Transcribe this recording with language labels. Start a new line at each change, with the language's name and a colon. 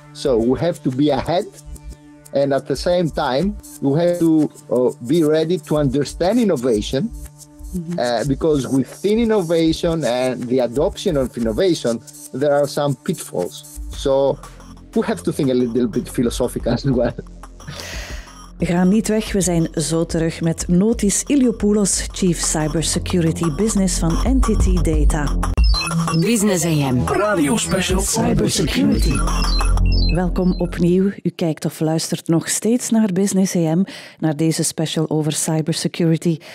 English: So we have to be ahead, and at the same time, we have to be ready to understand innovation, because within innovation and the adoption of innovation, there are some pitfalls. So we have to think a little bit philosophical as well.
Dutch: We gaan niet weg, we zijn zo terug met Notis Iliopoulos, Chief Cybersecurity Business van NTT Data. Business AM. Radio Special Cybersecurity. Welkom opnieuw. U kijkt of luistert nog steeds naar Business AM, naar deze special over cybersecurity.